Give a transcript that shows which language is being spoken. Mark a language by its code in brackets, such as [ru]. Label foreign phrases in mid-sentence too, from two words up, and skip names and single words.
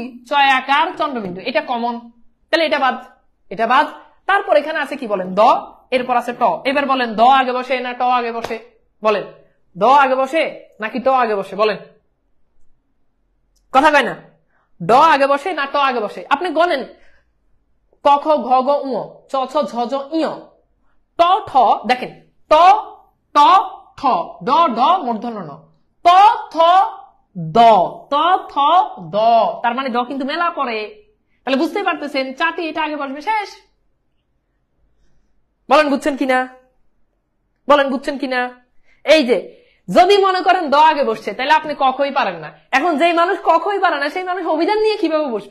[bn] চয় আকার চন্দ্রবিন্দু, এটা কমন, তাহলে এটা বাদ, এটা বাদ। তারপর এখানে আছে কি বলেন? দ, এরপর আছে ট। এবার বলেন দ আগে বসে না ট আগে বসে? বলেন দ আগে বসে নাকি ট আগে বসে? বলেন, কথা কয় না। ড আগে বসে না ট আগে বসে? আপনি গণেন, ক খ ঘ গ উ, চ ছ ঝ ঝ ই, ট ঠ, দেখেন ট ট ঠ, ড ড মূর্ধন্য ন, ত থ দ, ত থ দ, তার মানে দ কিন্তু মেলা পড়ে। তাহলে বুঝতেই পারতেছেন চাটি এটা আগে বসবে, শেষ। বলেন বুঝছেন কিনা? বলেন বুঝছেন কিনা? এই যে যদি মনে করেন দ আগে বসছে, তাহলে আপনি কখই পারেন না। এখন যেই মানুষ কখই পারে না, সেই মানুষ অভিধান নিয়ে কিভাবে বসবে?